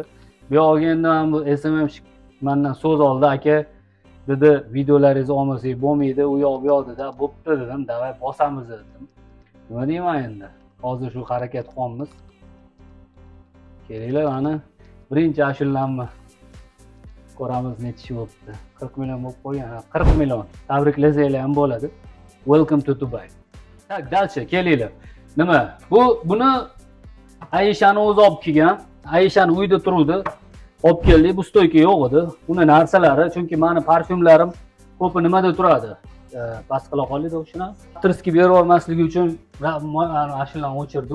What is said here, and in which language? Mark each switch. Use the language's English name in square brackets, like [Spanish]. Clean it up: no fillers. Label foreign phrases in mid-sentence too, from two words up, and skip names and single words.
[Uzbek] Bu yoqqa endi men bu SMM mendan so'z oldi, aka dedi, videolaringizni olmasak bo'lmaydi, u yoq bu yoq dedi. Bo'pti dedim, davay bosamiz dedim. Nima deyman endi? Hozir shu harakat qilamiz. Kelinglar mana birinchi ashullamni ko'ramiz necha bo'libdi. 40 million bo'lib qo'ygan. 40 million. Tabriklasanglar ham bo'ladi. [English] Welcome to Dubai. [Russian] Так, дальше [Uzbek] kelinglar. Nima? Buni Aishani o'zi olib kelgan. Aishani uyda turuvdi. Olib keldik. Bu stoyka yo'q edi. Uni narsalari, chunki meni parfyumlarim ko'pi nimada turadi? Bas qila qoldik o'shani. Triski berib olmasligi uchun ashulani o'chirdik.